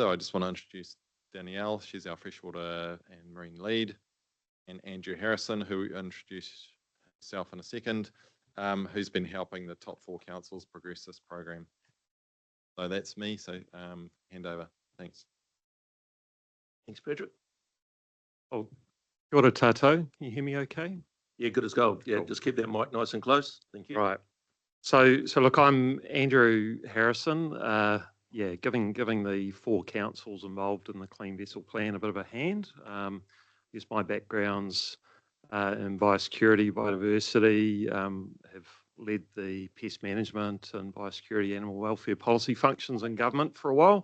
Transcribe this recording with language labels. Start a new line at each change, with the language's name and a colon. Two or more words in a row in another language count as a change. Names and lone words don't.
English: I just want to introduce Danielle. She's our freshwater and marine lead, and Andrew Harrison, who will introduce himself in a second, who's been helping the top 4 councils progress this program. So that's me. So hand over. Thanks. Thanks, Patrick.
Māori: Oh, kia ora tātou.
English: Can you hear me okay? Yeah, good as gold. Yeah, Cool. just keep that mic nice and close. Thank you. Right. So look, I'm Andrew Harrison. Giving the 4 councils involved in the Clean Vessel Plan a bit of a hand. Yes, my background's in biosecurity, biodiversity, have led the pest management and biosecurity animal welfare policy functions in government for a while.